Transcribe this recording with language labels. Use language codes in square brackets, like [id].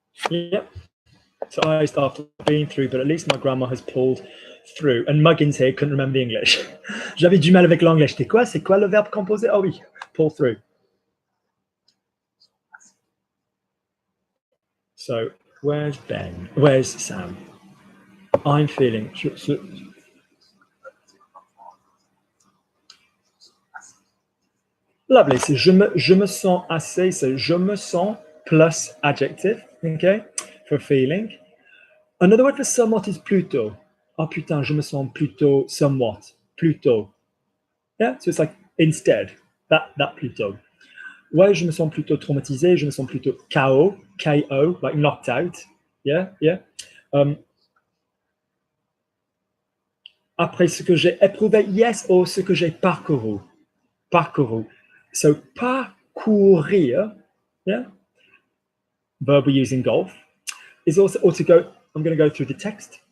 [en] Yep. So I started being through, but at least my grandma has pulled through. And Muggins here couldn't remember the English. [fr] J'avais du mal avec l'anglais. J'étais quoi? C'est quoi le verbe composé? Oh oui, pull through. [en] So where's Ben? Where's Sam? I'm feeling. [fr] Lovely. So je me sens assez. So je me sens plus adjective. [en] Okay, for feeling. Another word for somewhat is plutôt. [fr] Oh putain, je me sens plutôt somewhat. Plutôt. [en] Yeah, so it's like instead. That plutôt. [fr] Ouais, je me sens plutôt traumatisé. Je me sens plutôt KO. KO, [en] like knocked out. Yeah, yeah. [fr] Après ce que j'ai éprouvé, yes, ou ce que j'ai parcouru. Parcouru. [en] So parcourir, yeah, verb we use in golf, is also, or to go, I'm going to go through the text.